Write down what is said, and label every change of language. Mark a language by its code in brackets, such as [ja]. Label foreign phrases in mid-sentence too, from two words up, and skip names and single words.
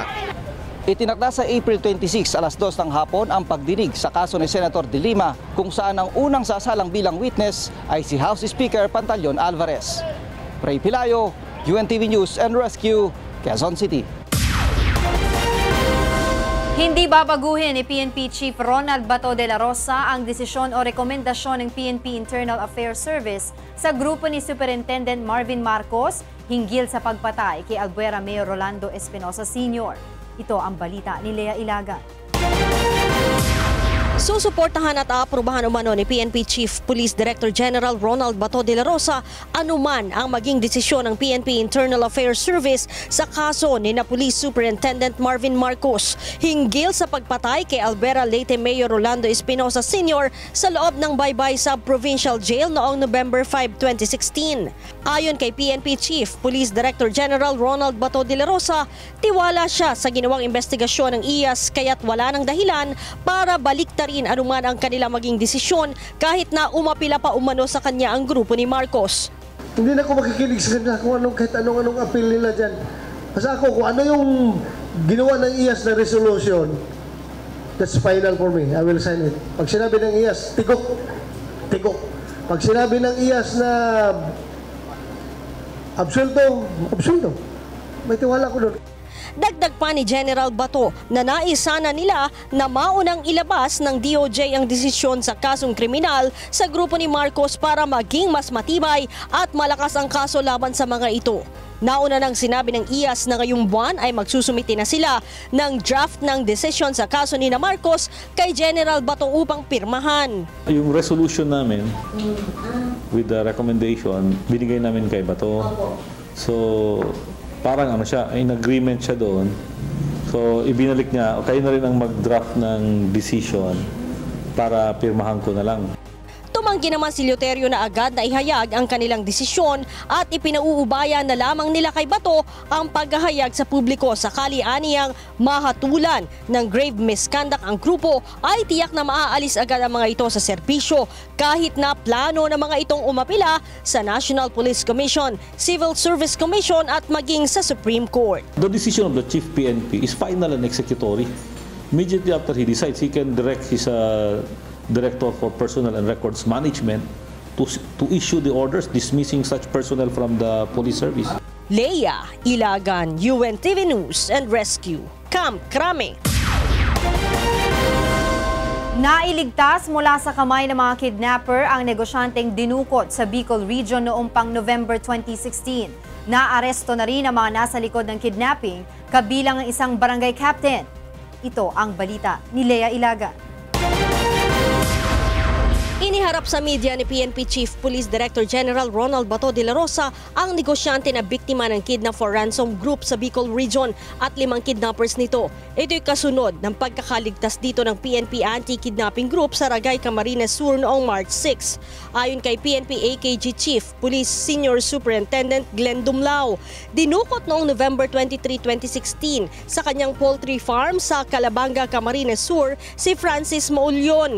[tl] Itinakda sa April 26 alas 2 ng hapon ang pagdinig sa kaso ni Senator De Lima kung saan ang unang sasalang bilang witness ay si House Speaker Pantaleon Alvarez. Ray Pilayo, UNTV News and Rescue, Quezon City. Hindi babaguhin ni PNP Chief Ronald Bato de la Rosa ang desisyon o rekomendasyon ng PNP Internal Affairs Service sa grupo ni Superintendent Marvin Marcos hinggil sa pagpatay kay Albuera Mayor Rolando Espinosa Sr. Ito ang balita ni Lea Ilaga. Susuportahan at aaprubahan umano ni PNP Chief Police Director General Ronald Bato de la Rosa anuman ang maging desisyon ng PNP Internal Affairs Service sa kaso ni na Police Superintendent Marvin Marcos hinggil sa pagpatay kay Albuera Leyte Mayor Rolando Espinosa Sr. sa loob ng Baybay Sub-Provincial Jail noong November 5, 2016. Ayon kay PNP Chief Police Director General Ronald Bato de la Rosa, tiwala siya sa ginawang investigasyon ng IAS kaya't wala ng dahilan para baliktarin anuman ang kanilang maging desisyon kahit na umapila pa umano sa kanya ang grupo ni Marcos. Hindi na ako makikinig sa kanya kung kahit anong appeal nila dyan. Basta ako, kung ano yung ginawa ng IAS na resolution, [en] that's final for me. I will sign it. [tl] Pag sinabi ng IAS, tigok. Tigok. Pag sinabi ng IAS na absulto, absulto. May tiwala ko doon. Dagdag pa ni General Bato na nais sana nila na maunang ilabas ng DOJ ang desisyon sa kasong kriminal sa grupo ni Marcos para maging mas matibay at malakas ang kaso laban sa mga ito. Nauna nang sinabi ng IAS na ngayong buwan ay magsusumiti na sila ng draft ng desisyon sa kaso ni na Marcos kay General Bato upang pirmahan. Yung resolution namin [en] with the recommendation, [tl] binigay namin kay Bato. So, parang ano siya, [en] in agreement [tl] siya doon. So, ibinalik niya, kayo na rin ang mag-draft ng decision para pirmahan ko na lang. Tumanggi naman si Leuterio na agad na ihayag ang kanilang desisyon at ipinauubaya na lamang nila kay Bato ang paghahayag sa publiko sakali aniyang mahatulan ng [en] grave misconduct [tl] ang grupo ay tiyak na maaalis agad ang mga ito sa serbisyo kahit na plano ng mga itong umapila sa National Police Commission, Civil Service Commission at maging sa Supreme Court. [en] The decision of the Chief PNP is final and executory. Immediately after he decides, he can direct his Director for Personnel and Records Management to issue the orders dismissing such personnel from the police service. [tl] Lea Ilagan, UNTV News and Rescue, Camp Crame. Nailigtas mula sa kamay ng mga kidnapper ang negosyanteng dinukot sa Bicol Region noong pang November 2016. Naaresto na rin ang mga nasa likod ng kidnapping, kabilang ang isang barangay captain. Ito ang balita ni Lea Ilaga. Iniharap sa media ni PNP Chief Police Director General Ronald Bato de la Rosa ang negosyante na biktima ng [en] kidnap for ransom group [tl] sa Bicol Region at 5 kidnappers nito. Ito'y kasunod ng pagkakaligtas dito ng PNP Anti-Kidnapping Group sa Ragay, Camarines Sur noong March 6. Ayon kay PNP AKG Chief Police Senior Superintendent Glenn Dumlao, dinukot noong November 23, 2016 sa kanyang [en] poultry farm [tl] sa Calabanga, Camarines Sur si Francis Maulyon.